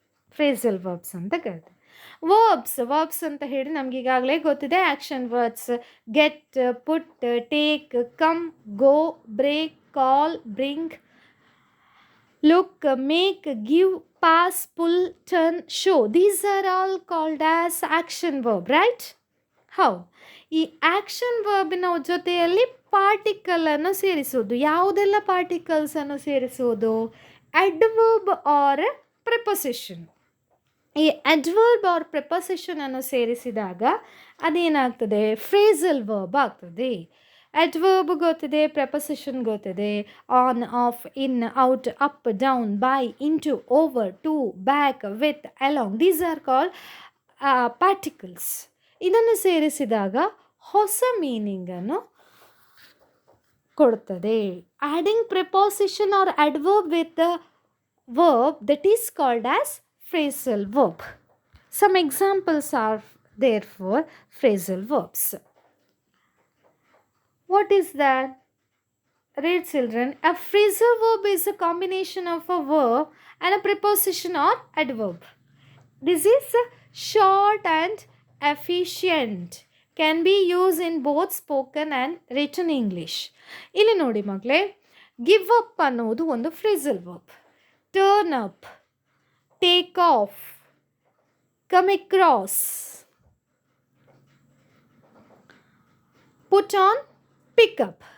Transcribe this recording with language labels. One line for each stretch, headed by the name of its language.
Kannada: Phrasal verbs ಅಂತ ಕರಿತೇವೆ. Verbs ಅಂತ ಹೇಳಿ ನಮ್ಗೆ ಈಗಾಗಲೇ ಗೊತ್ತಿದೆ.
English: Action words get, put, take, come, go, break, call, bring, look, make, give, pass, pull, turn, show. These are all called as action verb, right? How?
Kannada: ಈ action ವರ್ಬಿನ ಜೊತೆಯಲ್ಲಿ ಪಾರ್ಟಿಕಲನ್ನು ಸೇರಿಸೋದು. ಯಾವುದೆಲ್ಲ ಪಾರ್ಟಿಕಲ್ಸನ್ನು ಸೇರಿಸೋದು? Adverb R preposition. ಈ ಅಡ್ವರ್ಬ್ ಆರ್ ಪ್ರಿಪೊಸಿಷನನ್ನು ಸೇರಿಸಿದಾಗ ಅದೇನಾಗ್ತದೆ? Phrasal verb ಆಗ್ತದೆ. Adverb ಗೊತ್ತಿದೆ, ಪ್ರೆಪೊಸಿಷನ್ ಗೊತ್ತಿದೆ.
English: On, off, in, out, up, down, by, into, over, to, back, with, along. These are called particles.
Kannada: ಇದನ್ನು ಸೇರಿಸಿದಾಗ ಹೊಸ ಮೀನಿಂಗನ್ನು ಕೊಡ್ತದೆ.
English: Adding preposition or adverb with the verb that is called as phrasal verb. Some examples are therefore phrasal verbs. What is that? Read children. A phrasal verb is a combination of a verb and a preposition or adverb. This is short and efficient. Can be used in both spoken and written English.
Kannada: ಇಲ್ಲಿ ನೋಡಿ ಮಕ್ಕಳೇ, give up ಅನ್ನೋದು ಒಂದು phrasal verb.
English: Turn up, take off, come across, put on, pick up.